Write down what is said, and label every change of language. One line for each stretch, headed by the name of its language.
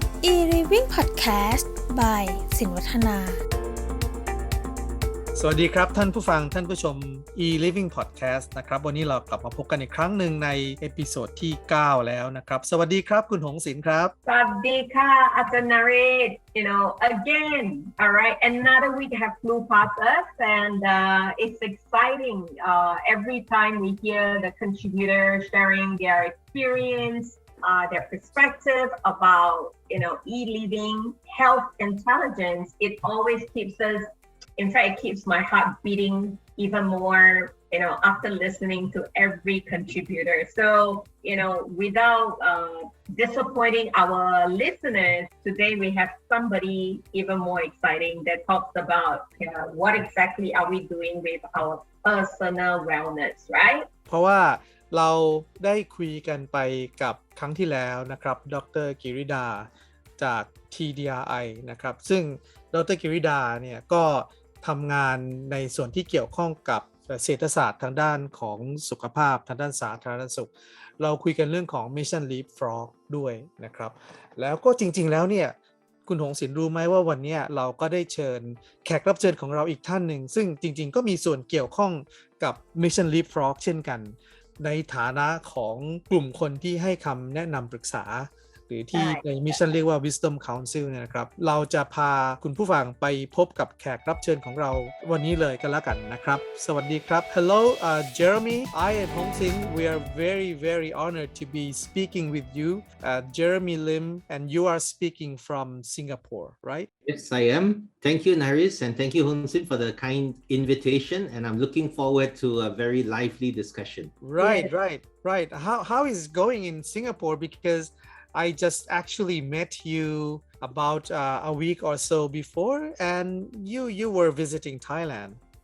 English: eLiving Podcast by สินวัฒนา
Thai: สวัสดีครับท่านผู้ฟังท่านผู้ชม eLiving Podcast นะครับวันนี้เรากลับมาพบกันอีกครั้งหนึ่งในเอพิโซดที่9แล้วนะครับสวัสดีครับคุณหงศิลป์ครับ สวัสดีค่ะอาจารย์นเรศ
English: again all right another week have flew past us and it's exciting every time we hear the contributors sharing their experience their perspective about eLiving health intelligence. It always keeps us, in fact, it keeps my heart beating even more, after listening to every contributor. So, without disappointing our listeners, today we have somebody even more exciting that talks about what exactly are we doing with our personal wellness, right?
Thai: เพราะว่าเราได้คุยกันไปกับครั้งที่แล้วนะครับดร. กิริดาจาก TDRI นะครับซึ่งดร. กิริดาเนี่ยก็ทำงานในส่วนที่เกี่ยวข้องกับเศรษฐศาสตร์ทางด้านของสุขภาพทางด้านสาธารณสุขเราคุยกันเรื่องของ Mission Leapfrog ด้วยนะครับแล้วก็จริงๆแล้วเนี่ยคุณหงศิลป์รู้ไหมว่าวันนี้เราก็ได้เชิญแขกรับเชิญของเราอีกท่านหนึ่งซึ่งจริงๆก็มีส่วนเกี่ยวข้องกับ Mission Leapfrog เช่นกันในฐานะของกลุ่มคนที่ให้คำแนะนำปรึกษา หรือที่ในมิชชั่นเรียกว่า Wisdom Council เนี่ยนะครับเราจะพาคุณผู้ฟังไปพบกับแขกรับเชิญของเราวันนี้เลยกันแล้วกันนะครับสวัสดีครับ
English: Hello Jeremy I and Hong Sin we are very honored to be speaking with you Jeremy Lim and you are speaking from Singapore right Yes, I am. Thank you, Naris, and thank you, Hong Sin, for the kind invitation. And I'm looking forward to a very lively discussion. Right. How is it going in Singapore? Because I just actually met you about a week or so before, and you were visiting Thailand.